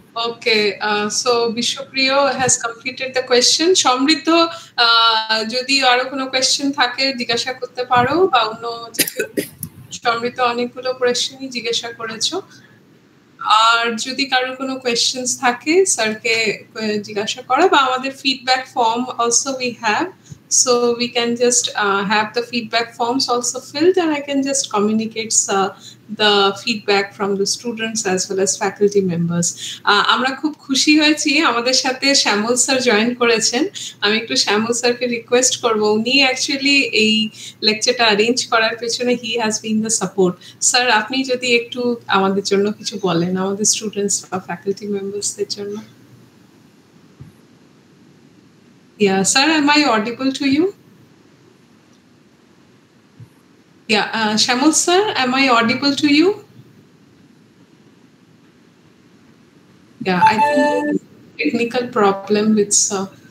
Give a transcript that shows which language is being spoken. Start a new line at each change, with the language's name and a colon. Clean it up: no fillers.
English: Okay, so Bishwapriyo has completed the question.
Bangla: সমৃদ্ধ যদি আরো কোনো কোয়েশ্চেন থাকে জিজ্ঞাসা করতে পারো, বা অন্য সমৃদ্ধ অনেকগুলো কোয়েশ্চেনই জিজ্ঞাসা করেছো, আর যদি কারো কোনো কোয়েশ্চেন্স থাকে স্যারকে জিজ্ঞাসা করা, বা আমাদের feedback form
English: Also we have, so we can just have the feedback forms also filled, and I can just communicate the feedback from the students as well as faculty members.
Bangla: আমরা খুব খুশি হয়েছি আমাদের সাথে শ্যামল স্যার জয়েন করেছেন। আমি একটু শ্যামল স্যারকে রিকোয়েস্ট করব, উনি অ্যাকচুয়ালি এই লেকচারটা অ্যারেঞ্জ করার পেছনে
English: He has been the support.
Bangla: Sir আপনি যদি একটু আমাদের জন্য কিছু বলেন, আমাদের স্টুডেন্টস বা ফ্যাকাল্টি মেম্বার্সদের জন্য।
English: Yeah, sir, am I audible to you? Yeah, Shamal sir, am I audible to you? Yeah, I think there's a technical problem with sir.